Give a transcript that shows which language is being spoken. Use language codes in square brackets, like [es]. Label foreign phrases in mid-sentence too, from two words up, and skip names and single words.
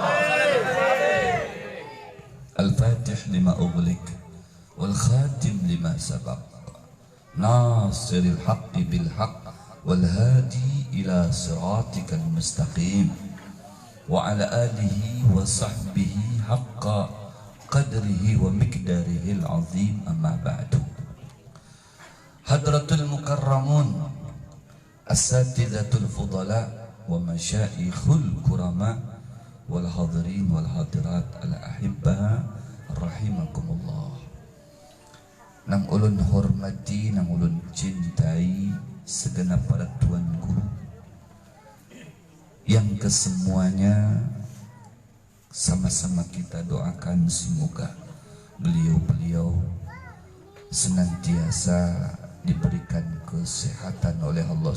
[ar] الفاتح لما أغلق والخاتم لما سبق ناصر الحق بالحق والهادي إلى صراطك المستقيم وعلى آله وصحبه حق قدره ومقداره العظيم أما بعد. حضرة المكرمون أساتذة الفضلاء ومشايخ الكرماء والحاضرين والحاضرات الأحباء رحمكم الله. [bjn] Nang ulun hormati, nang ulun cintai segenap para tuan guru yang kesemuanya sama-sama kita doakan semoga beliau-beliau senantiasa diberikan kesehatan oleh Allah